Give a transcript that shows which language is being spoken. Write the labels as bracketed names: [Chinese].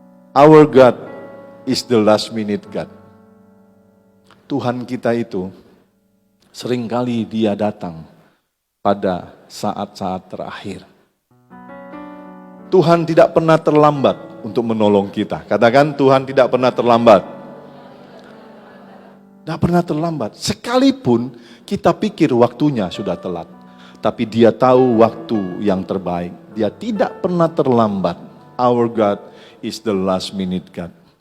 [English] Our God is the last minute God. [Indonesian] Tuhan kita itu seringkali dia datang pada saat-saat terakhir. Tuhan tidak pernah terlambat untuk menolong kita. Katakan Tuhan tidak pernah terlambat. Tidak pernah terlambat. Sekalipun kita pikir waktunya sudah telat. Tapi dia tahu waktu yang terbaik. Dia tidak pernah terlambat. [English] Our God is the last minute God.